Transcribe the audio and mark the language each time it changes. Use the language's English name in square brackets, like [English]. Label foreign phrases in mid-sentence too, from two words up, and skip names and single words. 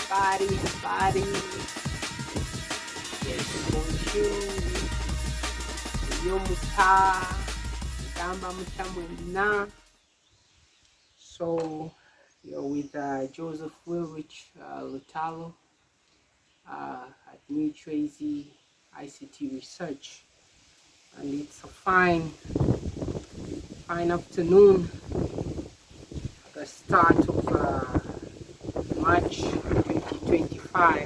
[English] everybody. Yes, bonjour. [Ganda] Yo muta, gamba muta mwina. [English] So you're with Joseph Wilrich Lutalo at New Tracy ICT Research, and it's a fine afternoon at the start of March 2025.